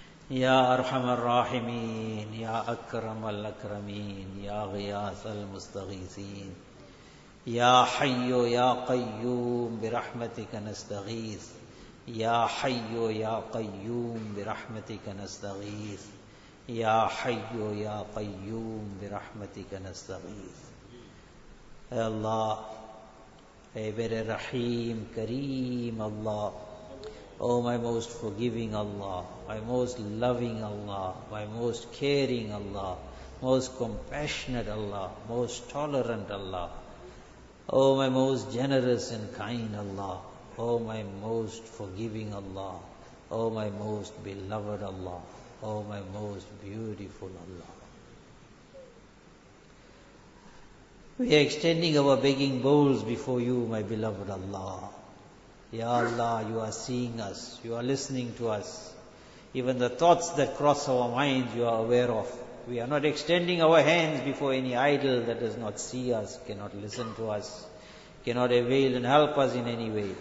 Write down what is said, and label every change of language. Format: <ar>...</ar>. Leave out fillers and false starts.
<ar>يا أرحم الراحمين، يا أكرم الأكرمين، يا غياث المستغيثين، يا حي يا قيوم برحمتك نستغيث، يا حي يا قيوم برحمتك نستغيث، يا حي يا قيوم برحمتك نستغيث.</ar> <ur>اے اللہ، اے میرے رحیم کریم اللہ،</ur> <en>O my most forgiving اللہ، my most loving اللہ، my most caring اللہ، most compassionate اللہ، most tolerant اللہ، O my most generous and kind اللہ، O my most forgiving اللہ، O my most beloved اللہ، O my most beautiful اللہ. We are extending our begging bowls before you, my beloved Allah. Ya Allah, you are seeing us. You are listening to us. Even the thoughts that cross our minds, you are aware of. We are not extending our hands before any idol that does not see us, cannot listen to us, cannot avail and help us in any way.</en>